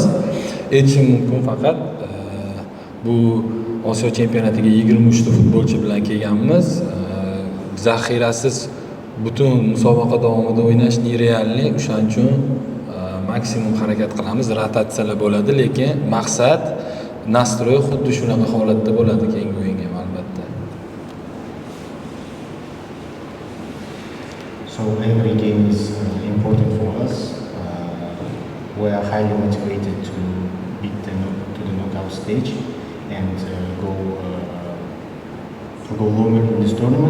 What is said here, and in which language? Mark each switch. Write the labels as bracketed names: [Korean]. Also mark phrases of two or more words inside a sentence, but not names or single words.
[Uzbek] Aytishim mumkin faqat bu Osiyo chempionatiga 23 ta futbolchi bilan kelganmiz. Zaxirasiz butun musobaqa davomida o'ynash nerealli, o'shaning uchun maksimum harakat qilamiz, rotatsiyalar bo'ladi, lekin maqsad, nastroy xuddi shunaqa holatda bo'ladi keyingi o'yinga ham albatta. [English] So every game is important for us. We are highly motivated to beat the knockout stage and go longer in this tournament.